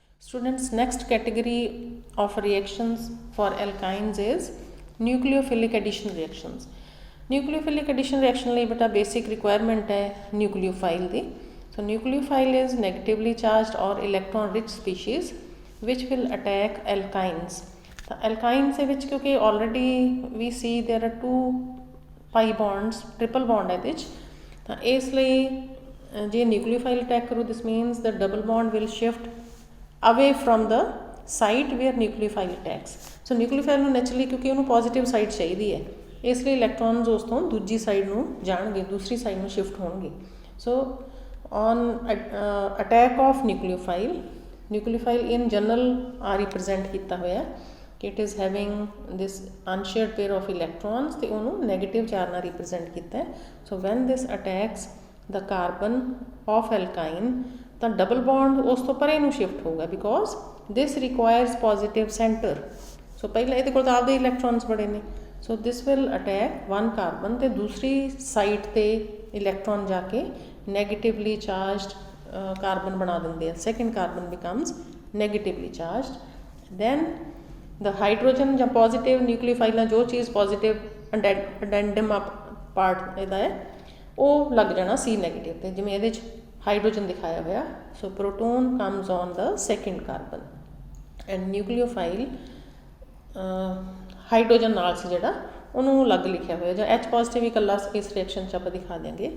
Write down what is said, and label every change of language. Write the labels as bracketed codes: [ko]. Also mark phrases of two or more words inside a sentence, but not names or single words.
[en] Students, next category of reactions for alkynes is nucleophilic addition reactions. Nucleophilic addition reaction [pa] ਲਈ ਬੇਟਾ [en] basic requirement [pa] ਹੈ nucleophile ਦੀ. [en] So nucleophile is negatively charged or electron rich species which will attack alkynes. ਤਾਂ alkynes [pa] ਦੇ ਵਿੱਚ ਕਿਉਂਕਿ [en] already we see there are two pi bonds, triple bond [pa] ਇਹਦੇ ਵਿੱਚ, ਤਾਂ ਇਸ ਲਈ ਜੇ [en] nucleophile attack ਕਰੂ this means the double bond will shift away from the site where nucleophile attacks. [pa] So nucleophile ਨੂੰ naturally ਕਿਉਂਕਿ ਉਹਨੂੰ [en] positive side [pa] ਚਾਹੀਦੀ ਹੈ, ਇਸ ਲਈ ਇਲੈਕਟ੍ਰੋਨਸ ਉਸ ਤੋਂ ਦੂਜੀ ਸਾਈਡ ਨੂੰ ਜਾਣਗੇ, ਦੂਸਰੀ ਸਾਈਡ ਨੂੰ ਸ਼ਿਫਟ ਹੋਣਗੇ. [en] ਸੋ on attack of nucleophile, nucleophile in general ਆ represent [pa] ਕੀਤਾ ਹੋਇਆ ਕਿ [en] it is having this unshared pair of electrons [pa] ਤੇ ਉਹਨੂੰ [en] negative charge ਨਾਲ represent [pa] ਕੀਤਾ ਹੈ. [en] So when this attacks the carbon of alkyne ਤਾਂ double bond [pa] ਉਸ ਤੋਂ ਪਰੇ ਨੂੰ [en] shift ਹੋਊਗਾ because this requires positive center. [pa] So ਪਹਿਲਾਂ ਇਹਦੇ ਕੋਲ ਤਾਂ ਆਪਦੇ electrons ਬੜੇ ਨੇ, [en] so this will attack one carbon [pa] ਤੇ ਦੂਸਰੀ ਸਾਈਡ ਤੇ [en] electron [pa] ਜਾ ਕੇ [en] negatively charged carbon [pa] ਬਣਾ ਦਿੰਦੇ ਆ. [en] Second carbon becomes negatively charged. Then the hydrogen [pa] ਜਾਂ positive nucleophile ਜੋ ਚੀਜ਼ [en] positive addendum part [pa] ਇਹਦਾ ਹੈ ਉਹ ਲੱਗ ਜਾਣਾ [en] C negative [pa] ਤੇ, ਜਿਵੇਂ ਇਹਦੇ 'ਚ ਹਾਈਡਰੋਜਨ ਦਿਖਾਇਆ ਹੋਇਆ. [en] so proton comes on the second carbon and nucleophile [pa] ਹਾਈਡਰੋਜਨ ਨਾਲ ਸੀ ਜਿਹੜਾ ਉਹਨੂੰ ਅਲੱਗ ਲਿਖਿਆ ਹੋਇਆ, ਜਾਂ H ਪੋਜ਼ੀਟਿਵ ਇਕੱਲਾ ਇਸ ਰਿਐਕਸ਼ਨ 'ਚ ਆਪਾਂ ਦਿਖਾ ਦਿਆਂਗੇ.